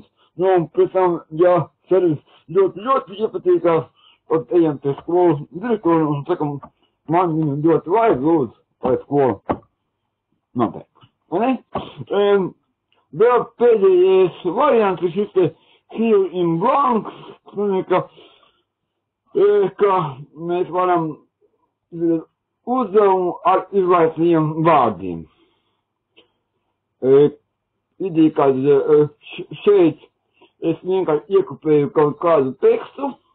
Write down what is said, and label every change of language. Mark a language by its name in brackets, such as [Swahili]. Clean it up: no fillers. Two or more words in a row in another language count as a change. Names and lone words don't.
[Latvian] Nu, un pēc tam, ja servis ļoti iepatīkās, tad ejam pie skolas direktoru un sakam, man viņu ļoti vajag, lūdzu, lai skola noteikti. Vēl pēdējais variants ir šis te [English] fill in blanks, [Latvian] ka mēs varam uzdevumu ar izlaicījiem vārdiem. Ideja, kad šeit es vienkārši iekopēju kaut kādu tekstu.